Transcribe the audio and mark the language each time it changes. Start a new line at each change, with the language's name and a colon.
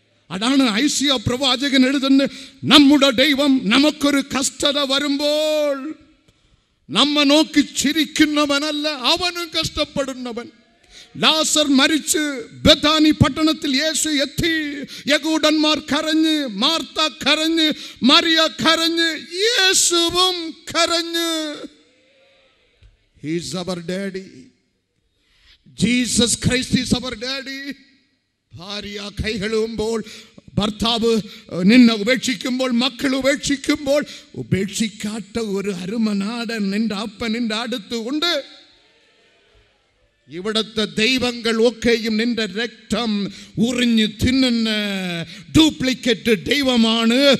Malayalam: അതാണ് ഐസിയ പ്രവാചകൻ എഴുതുന്നത്. നമ്മുടെ ദൈവം നമുക്കൊരു കഷ്ടത വരുമ്പോൾ നമ്മെ നോക്കി ചിരിക്കുന്നവനല്ല, അവനും കഷ്ടപ്പെടുന്നവൻ. ലാസർ മരിച്ച് ബഥാനി പട്ടണത്തിൽ യേശു എത്തി. യഹൂദന്മാർ കരഞ്ഞ്, മാർത്ത കരഞ്ഞ്, മറിയ കരഞ്ഞ്, യേശുവും കരഞ്ഞ്.
English: He is our daddy. Jesus Christ is our daddy.
Malayalam: ഭാര്യ കൈകളുമ്പോൾ, ഭർത്താവ് നിന്നെ ഉപേക്ഷിക്കുമ്പോൾ, മക്കൾ ഉപേക്ഷിക്കുമ്പോൾ, ഉപേക്ഷിക്കാത്ത ഒരു അരുമനാടൻ നിന്റെ അപ്പൻ നിന്റെ അടുത്തുണ്ട്. ഇവിടുത്തെ ദൈവങ്ങൾ ഒക്കെയും നിന്റെ രക്തം ഉറിഞ്ഞ് തിന്നുന്ന ഡ്യൂപ്ലിക്കേറ്റ് ദൈവമാണ്.